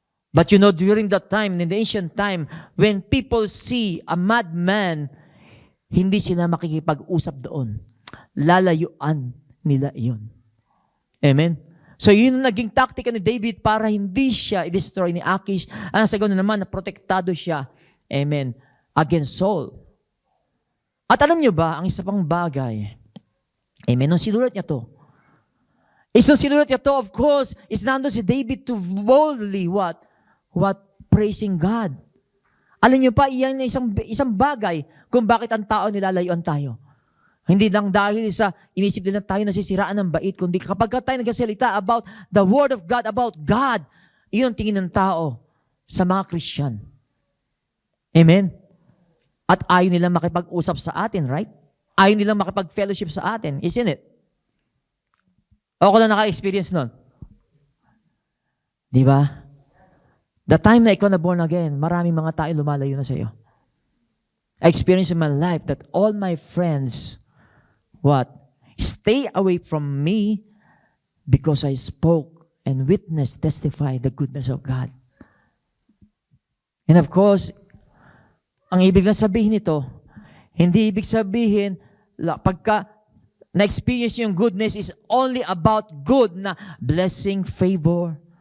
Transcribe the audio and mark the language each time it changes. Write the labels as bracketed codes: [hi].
[en] But you know, during that time, in the ancient time, when people see a madman, [tl] hindi sila makikipag-usap doon. Lalayuan nila iyon. Amen? So yun ang naging taktika ni David para hindi siya i-destroy ni Achish. Ang sa ganoon naman, na protektado siya, amen, against Saul. At alam niyo ba, ang isa pang bagay, amen, nung sinulat niya to, of course, is nandun si David [en] to boldly, what? Praising God. [tl] Alam niyo pa, iyan isang bagay kung bakit ang tao nilalayuan tayo. Hindi lang dahil sa inisip nila tayo nasisiraan ng bait, kundi kapag tayo nagsasalita [en] about the Word of God, about God, [tl] iyon ang tingin ng tao sa mga Christian. Amen? At ayaw nilang makipag-usap sa atin, right? Ayaw nilang makipag-fellowship sa atin, [en] isn't it? [tl] Ako lang naka-experience nun. Di ba? The time na ikaw na born again, maraming mga tao lumalayo na sa iyo. [en] I experienced in my life that all my friends stay away from me because I spoke and witnessed, testified the goodness of God. [tl] And of course, ang ibig na sabihin nito, hindi ibig sabihin, pagka na-experience yung goodness is only about good na blessing, favor.